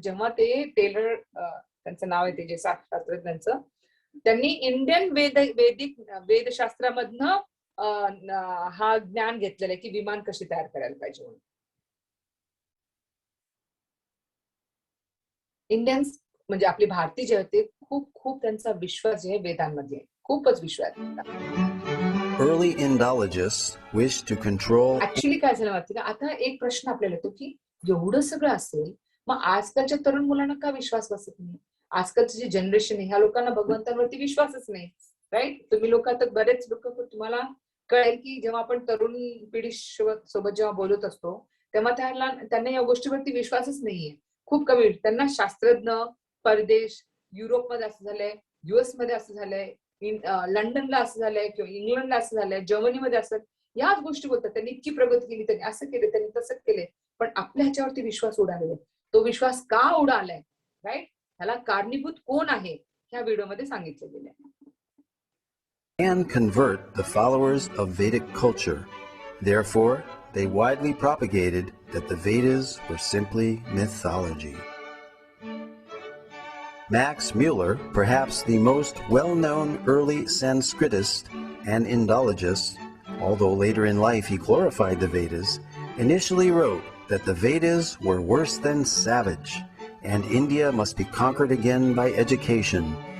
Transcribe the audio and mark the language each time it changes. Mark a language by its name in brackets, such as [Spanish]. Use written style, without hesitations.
[Marathi] जेव्हा ते टेलर, त्यांचं नाव आहे ते जे शास्त्रज्ञांचं, त्यांनी इंडियन वैदिक वेदशास्त्रामधनं हा ज्ञान घेतलेलं आहे की विमान कशी तयार करायला पाहिजे म्हणून. इंडियन्स म्हणजे आपले भारतीय जे होते खूप खूप त्यांचा विश्वास जे आहे वेदांमध्ये खूपच विश्वास. [English] Early Indologists wished to control. [Marathi] Actually काय झालं माहिती का, आता एक प्रश्न आपल्याला येतो की एवढं सगळं असेल मग आजकालच्या तरुण मुलांना का विश्वास बसत नाही. आजकालचं जे जनरेशन आहे ह्या लोकांना भगवंतांवरती विश्वासच नाही, राईट? तुम्ही लोक आता बरेच लोक, तुम्हाला कळेल की जेव्हा आपण तरुण पिढी सोबत जेव्हा बोलत असतो तेव्हा त्यांना या गोष्टीवरती विश्वासच नाहीये. खूप कमी. त्यांना शास्त्रज्ञ, परदेश, युरोपमध्ये असं झालंय, US मध्ये असं झालंय, लंडनला असं झालंय किंवा इंग्लंडला असं झालंय, जर्मनीमध्ये असं, याच गोष्टी बोलतात. त्यांनी इतकी प्रगती केली, त्यांनी असं केलं, त्यांनी तसं केलंय. पण आपल्या ह्याच्यावरती विश्वास उडालेला. तो विश्वास का उडालाय, राईट? ह्याला कारणीभूत कोण आहे ह्या व्हिडिओमध्ये सांगितले गेले. [English] And convert the followers of Vedic culture. Therefore, they widely propagated that the Vedas were simply mythology. Max Muller, perhaps the most well-known early Sanskritist and Indologist, although later in life he glorified the Vedas, initially wrote that the Vedas were worse than savage, and India must be conquered again by education.